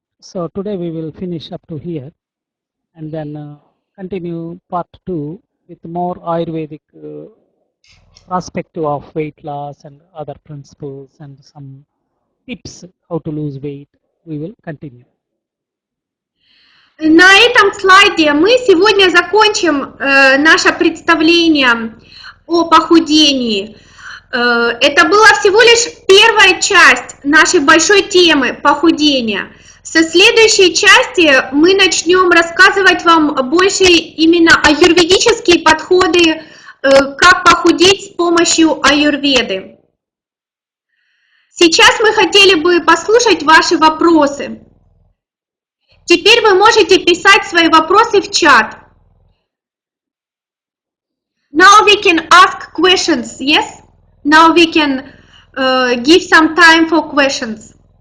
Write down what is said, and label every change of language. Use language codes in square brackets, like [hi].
[en] So today we will finish up to here, and then continue part 2 with more Ayurvedic perspective of weight loss and other principles and some tips how to lose weight. We will continue. [ru] На этом слайде мы сегодня закончим наше представление о похудении. Это была всего лишь первая часть нашей большой темы похудения. Со следующей части мы начнем рассказывать вам больше именно аюрведические подходы, как похудеть с помощью аюрведы. Сейчас мы хотели бы послушать ваши вопросы. Теперь вы можете писать свои вопросы в чат. [en] Now we can ask questions, yes? Now we can give some time for questions.